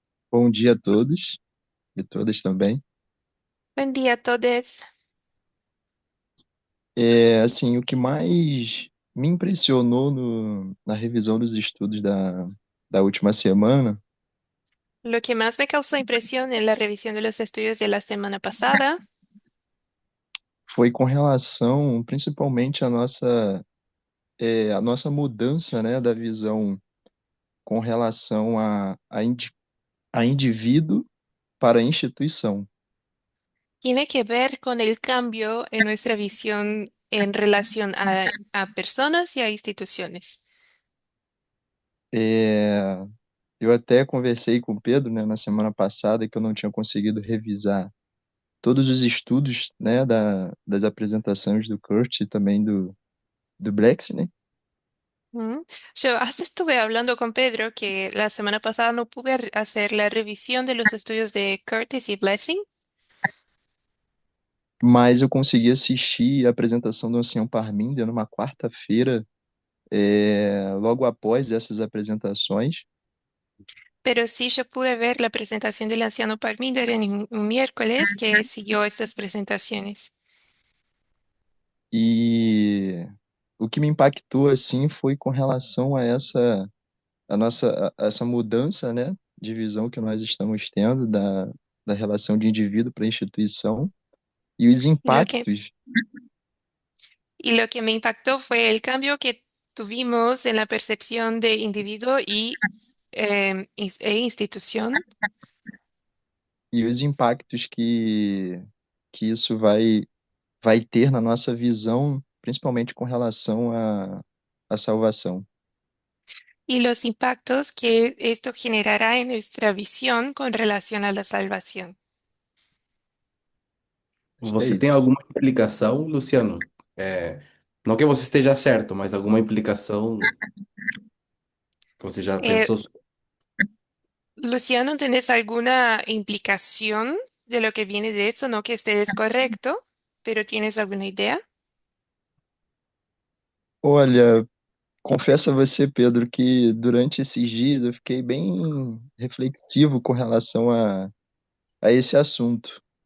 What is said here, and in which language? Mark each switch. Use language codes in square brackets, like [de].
[pt] Bom dia a todos e todas também. [es] Buen día a todos. [pt] Assim, o que mais me impressionou na revisão dos estudos da última semana [es] Lo que más me causó impresión en la revisión de los estudios de la semana pasada [pt] foi com relação, principalmente, a nossa mudança, né, da visão com relação a indivíduo para instituição. [es] tiene que ver con el cambio en nuestra visión en relación a personas y a instituciones. [pt] É, eu até conversei com o Pedro, né, na semana passada que eu não tinha conseguido revisar todos os estudos, né, das apresentações do Kurt e também do Blex, né? Mm. [es] Yo hasta estuve hablando con Pedro que la semana pasada no pude hacer la revisión de los estudios de Curtis y Blessing, [pt] Mas eu consegui assistir a apresentação do Ancião Parminder numa quarta-feira, logo após essas apresentações. [es] pero sí yo pude ver la presentación del anciano Parminder en un miércoles que siguió estas presentaciones. [pt] E o que me impactou assim foi com relação a essa mudança, né, de visão que nós estamos tendo da relação de indivíduo para instituição e os [es] Y lo que, [pt] impactos. [es] y lo que me impactó fue el cambio que tuvimos en la percepción de individuo y e institución. [pt] E os impactos que isso vai ter na nossa visão, principalmente com relação à salvação. [es] Y los impactos que esto generará en nuestra visión con relación a la salvación. [pt] Acho que é Você tem isso. alguma implicação, Luciano? Não que você esteja certo, mas alguma implicação que você já Eh, pensou? [es] Luciano, ¿tenés alguna implicación de lo que viene de eso? No que estés correcto, pero ¿tienes alguna idea? [pt] Olha, confesso a você, Pedro, que durante esses dias eu fiquei bem reflexivo com relação a esse assunto.